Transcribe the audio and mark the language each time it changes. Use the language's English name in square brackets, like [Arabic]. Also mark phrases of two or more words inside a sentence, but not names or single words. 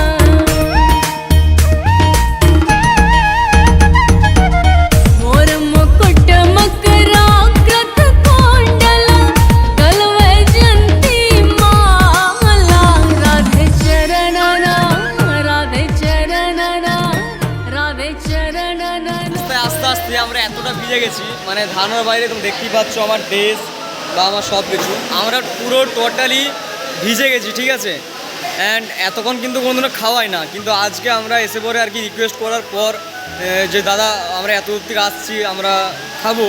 [Hindi] मोर मुकुट मकरा कृत कोंडल गल वैजंती माला। राधे चरणना राधे चरणना राधे चरणना। [Bangla] আস্তে আস্তে আমরা এতটা ভিজে গেছি, মানে ধারণার বাইরে। তুমি দেখতেই পাচ্ছ আমার ড্রেস বা আমার সব কিছু, আমরা পুরো টোটালি ভিজে গেছি, ঠিক আছে। অ্যান্ড এতক্ষণ কিন্তু কোনোদিনও খাওয়াই না, কিন্তু আজকে আমরা এসে পরে আর কি রিকোয়েস্ট করার পর যে দাদা আমরা এত দূর থেকে আসছি, আমরা খাবো।